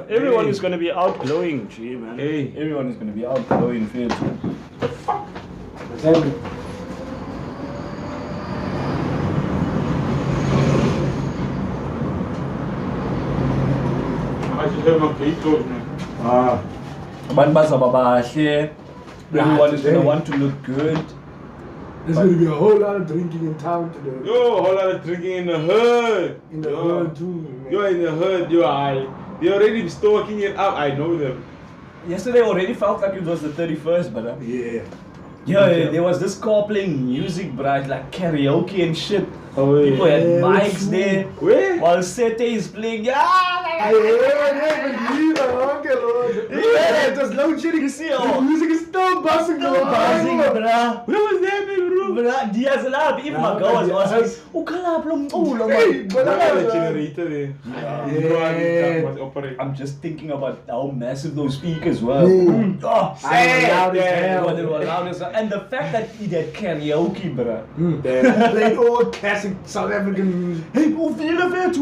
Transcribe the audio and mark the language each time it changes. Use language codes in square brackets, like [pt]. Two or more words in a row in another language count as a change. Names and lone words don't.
[en] Everyone is gonna be outglowing, G, man. Hey. Everyone is gonna be outglowing, feel. Thank you. I just heard my plate talk, man. [nd] Abantu bazaba bahle. [en] Everyone is gonna want to look good. There's going to be a whole lot of drinking in town today. Yo, a whole lot of drinking in the hood. In the hood too, man. You're in the hood, they're already stalking it up. I know them. Yesterday already felt like it was the 31st, but Yeah. yeah, there was this car playing music, bruh, like karaoke and shit. Oh, yeah. People had Yeah, mics true. there. Where? While Sete is playing. I believe yeah, just load shedding. You see, the music is still buzzing. Buzzing, bruh. Where was that, baby, bro? Bruh, Diaz alive. Even my girl was asking, [nd] "Ukhalaphi lo mculo, [en] Hey, man?" but I I had a got generator there. Yeah. Was operating. I'm just thinking about how massive those speakers were. Mm. Oh, loud as hell. They were loud as hell. And the fact that he did karaoke, bruh. Played all classic South African music. Hey, hoeveel Vetu?